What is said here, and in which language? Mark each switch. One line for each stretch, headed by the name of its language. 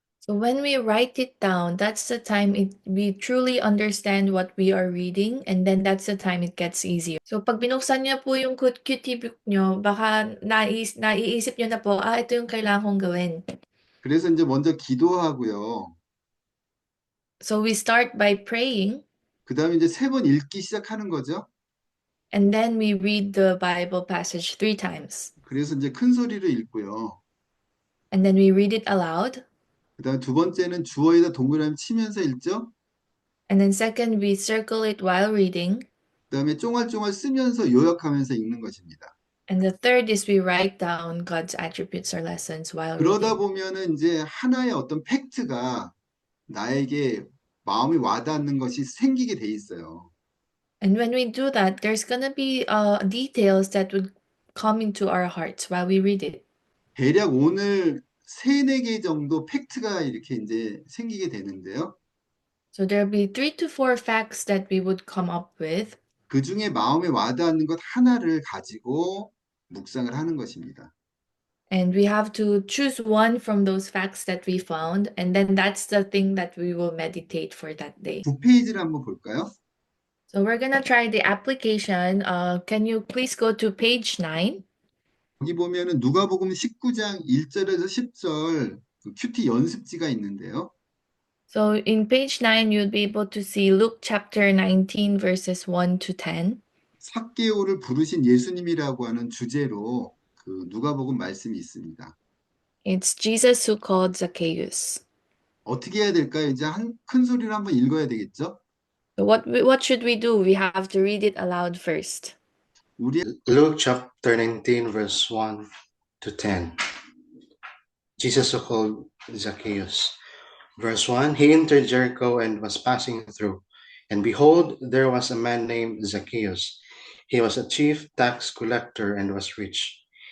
English: So when we write it down, that's the time we truly understand what we are reading, and then that's the time it gets easier.
Filipino: So pag binuksan niyo po yung QT book niyo, baka naiisip niyo na po, ito yung kailangan kong gawin.
Korean: 그래서 이제 먼저 기도하고요.
English: So we start by praying,
Korean: 그 다음에 이제 3번 읽기 시작하는 거죠.
English: and then we read the Bible passage 3 times.
Korean: 그래서 이제 큰 소리로 읽고요.
English: And then we read it aloud.
Korean: 그 다음에 두 번째는 주어에다 동그라미 치면서 읽죠.
English: And then second, we circle it while reading.
Korean: 그 다음에 쫑알쫑알 쓰면서 요약하면서 읽는 것입니다.
English: And the third is we write down God's attributes or lessons while
Korean: 그러다
English: reading.
Korean: 보면은 이제 하나의 어떤 팩트가 나에게 마음이 와닿는 것이 생기게 돼 있어요.
English: And when we do that, there's going to be details that would come into our hearts while we read it.
Korean: 대략 오늘 3-4개 정도 팩트가 이렇게 이제 생기게 되는데요.
English: So there'll be 3 to 4 facts that we would come up with.
Korean: 그 중에 마음에 와닿는 것 하나를 가지고 묵상을 하는 것입니다.
English: And we have to choose one from those facts that we found. And then that's the thing that we will meditate for that day.
Korean: 9페이지를 한번 볼까요?
English: So we're going to try the application. Can you please go to page 9?
Korean: 여기 보면은 누가복음 19장 1절에서 10절 그 큐티 연습지가 있는데요.
English: So in page 9, you'll be able to see Luke chapter 19, verses 1 to 10.
Korean: 삭개오를 부르신 예수님이라고 하는 주제로 그 누가복음 말씀이 있습니다.
English: It's Jesus who called Zacchaeus.
Korean: 어떻게 해야 될까요? 이제 큰 소리로 한번 읽어야 되겠죠?
English: So what should we do? We have to read it aloud first.
Korean: 우리
English: Luke chapter 19, verse 1 to 10. Jesus who called Zacchaeus. Verse 1, he entered Jericho and was passing through. And behold, there was a man named Zacchaeus. He was a chief tax collector and was rich.